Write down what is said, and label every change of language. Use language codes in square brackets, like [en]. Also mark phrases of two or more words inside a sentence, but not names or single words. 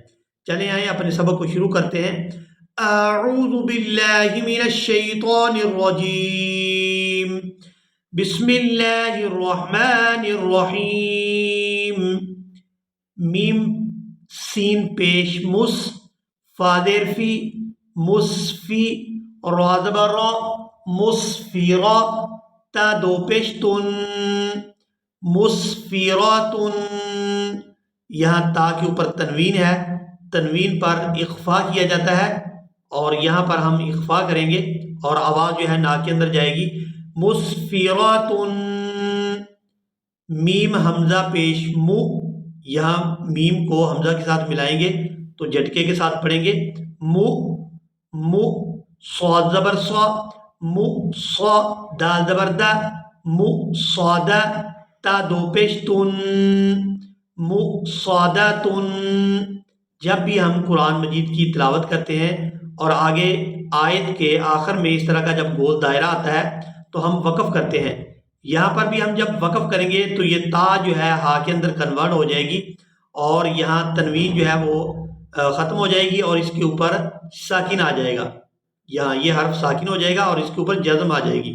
[ur] چلیں آئیں اپنے سبق کو شروع کرتے ہیں۔ [ar] اعوذ باللہ من الشیطان الرجیم، بسم اللہ الرحمن الرحیم۔ [ur] میم سین پیش مس، فا زیر فی، مصفی، را زبر را، مصفرا، تا دو پیش تن، مصفراتن۔ یہاں تا کے اوپر تنوین ہے، تنوین پر اخفا کیا جاتا ہے اور یہاں پر ہم اخفا کریں گے اور آواز جو ہے نا کے اندر جائے گی۔ مصفراتن، میم حمزہ پیش مو، یہاں میم کو حمزہ کے ساتھ ملائیں گے تو جھٹکے کے ساتھ پڑھیں گے مو مو، صاد زبر صا، مو صا، دال زبر دا، مو صادا، تا دو پیش تن، مو صادا تن۔ جب بھی ہم قرآن مجید کی تلاوت کرتے ہیں اور آگے آیت کے آخر میں اس طرح کا جب گول دائرہ آتا ہے تو ہم وقف کرتے ہیں۔ یہاں پر بھی ہم جب وقف کریں گے تو یہ تا جو ہے ہا کے اندر کنورٹ ہو جائے گی اور یہاں تنوین جو ہے وہ ختم ہو جائے گی اور اس کے اوپر ساکن آ جائے گا، یہاں یہ حرف ساکن ہو جائے گا اور اس کے اوپر جزم آ جائے گی۔